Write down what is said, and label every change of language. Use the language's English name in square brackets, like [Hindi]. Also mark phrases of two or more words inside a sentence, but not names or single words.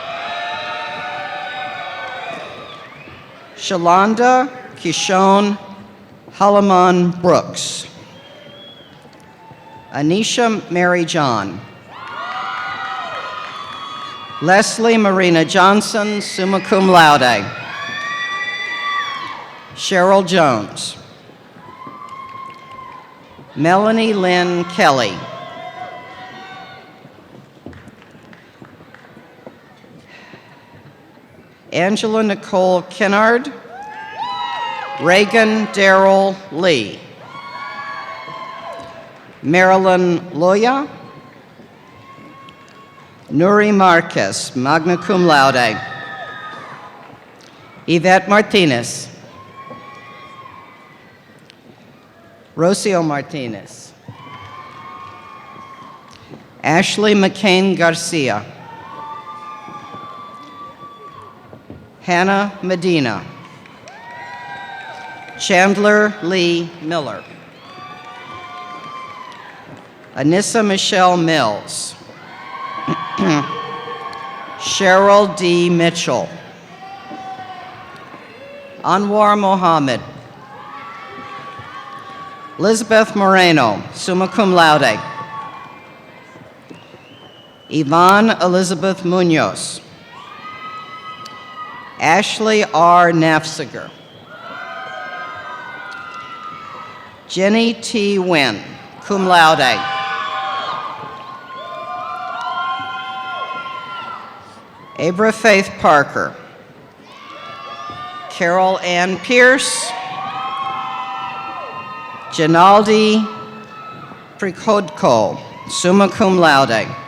[English] Shalonda Kishon Halaman Brooks. Anisha Mary John. Leslie Marina Johnson, [Latin] summa cum laude. [English] Cheryl Jones. Melanie Lynn Kelly. Angela Nicole Kennard. Reagan Darrell Lee. Marilyn Loya. Nuri Marquez, [Latin] magna cum laude. [English] Yvette Martinez. Rocio Martinez. Ashley McCain Garcia. Hannah Medina. Chandler Lee Miller. Anissa Michelle Mills. Cheryl D. Mitchell. Anwar Mohammed. Elizabeth Moreno, [Latin] summa cum laude. [English] Yvonne Elizabeth Munoz. Ashley R. Nafziger. Jenny T. Wynn, [Latin] cum laude. [English] Abra Faith Parker. Carol Ann Pierce. Janaldi Prikodko, [Latin] summa cum laude.